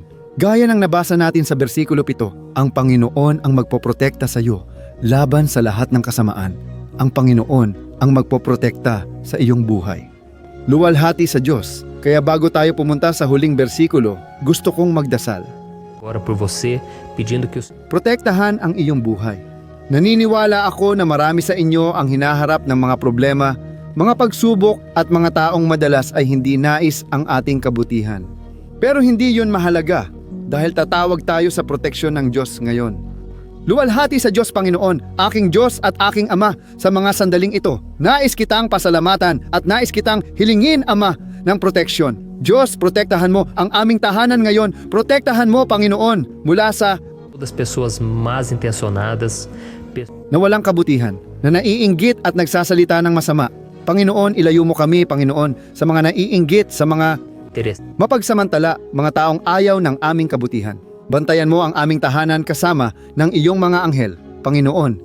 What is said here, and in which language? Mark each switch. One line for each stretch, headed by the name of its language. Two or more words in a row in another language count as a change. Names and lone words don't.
Filipino: Gaya ng nabasa natin sa bersikulo 7, ang Panginoon ang magpoprotekta sa iyo laban sa lahat ng kasamaan. Ang Panginoon ang magpoprotekta sa iyong buhay. Luwalhati sa Diyos. Kaya bago tayo pumunta sa huling bersikulo, gusto kong magdasal.
Portuguese: Ora por você, pedindo que o
Filipino: Protektahan ang iyong buhay. Naniniwala ako na marami sa inyo ang hinaharap ng mga problema, mga pagsubok at mga taong madalas ay hindi nais ang ating kabutihan. Pero hindi yun mahalaga dahil tatawag tayo sa proteksyon ng Diyos ngayon. Luwalhati sa Diyos Panginoon, aking Diyos at aking Ama sa mga sandaling ito. Nais kitang pasalamatan at nais kitang hilingin, Ama, ng proteksyon. Diyos, protektahan mo ang aming tahanan ngayon. Protektahan mo, Panginoon, mula sa
Portuguese: das pessoas más intencionadas,
Filipino: na walang kabutihan, na naiinggit at nagsasalita ng masama. Panginoon, ilayo mo kami, Panginoon, sa mga naiinggit, sa mga interesse, mapagsamantala, mga taong ayaw ng aming kabutihan. Bantayan mo ang aming tahanan kasama ng iyong mga anghel, Panginoon.